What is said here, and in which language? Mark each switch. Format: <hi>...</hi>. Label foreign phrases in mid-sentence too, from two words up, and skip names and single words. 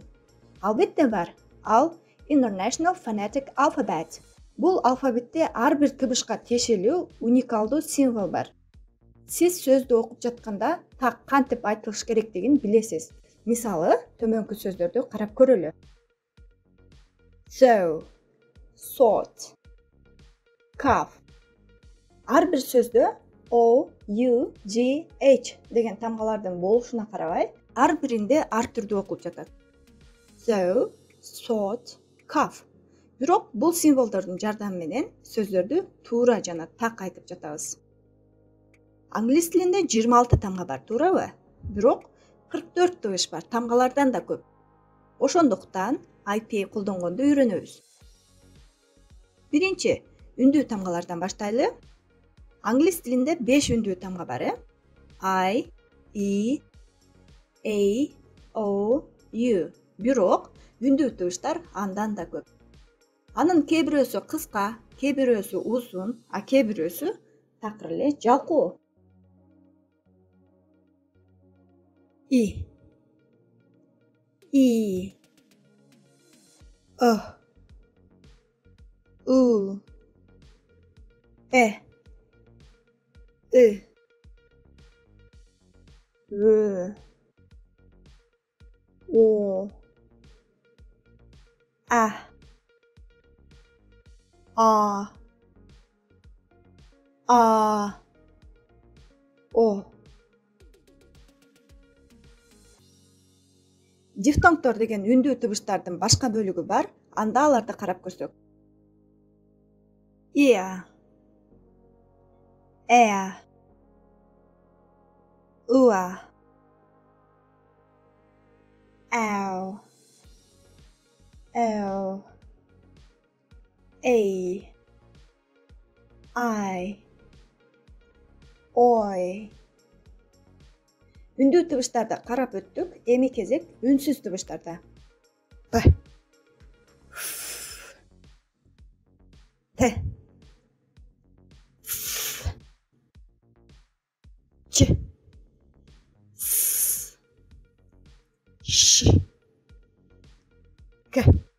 <ky>Албетте бар. Ал International Phonetic Alphabet. Бул алфавитте ар бир тыбышка тиешелүү уникалдуу символ бар. Сиз сөздү окуп жатканда так кантип айтылыш керектигин билесиз. Мисалы, төмөнкү сөздөрдү карап көрөлү.</ky> <en>So, sort, cuff.</en> <ky>Ар бир сөздө O, U, G, H деген тамгалардын болушуна карабай, ар биринде ар түрдүү окулуп жатат.</ky> <en>So, sort, cuff.</en> <ky>Бирок бул символдордун жардамы менен сөздөрдү туура жана так айтып жатабыз. Англис тилинде 26 тамга бар, туурабы? Бирок 44 тыбыш бар, тамгалардан да көп. Ошондуктан IPA колдонгонду үйрөнөбүз. Биринчи, үндүү тамгалардан баштайлы. Англис тилинде 5 үндүү тамга бар,</ky> <en>I, E, A, O, U.</en> <ky>Бирок үндүү тыбыштар андан да көп. Анын кээ бирөөсү кыска, кээ бирөөсү узун, а кээ бирөөсү такыр эле жалкоо.</ky> <en>I, E, O, U, E, I, R, O, A, O.</en> <ky>Дифтонгдор деген үндүү тыбыштардын башка бөлүгү бар, анда аларды карап көрсөк.</ky> <en>Ear, air, ua, ow, L, A, I, oi.</en> <ky>Үндүү тыбыштарды карап өттүк, эми кезек үнсүз тыбыштарда. П, Т, Ч, С, Ш, К,</ky>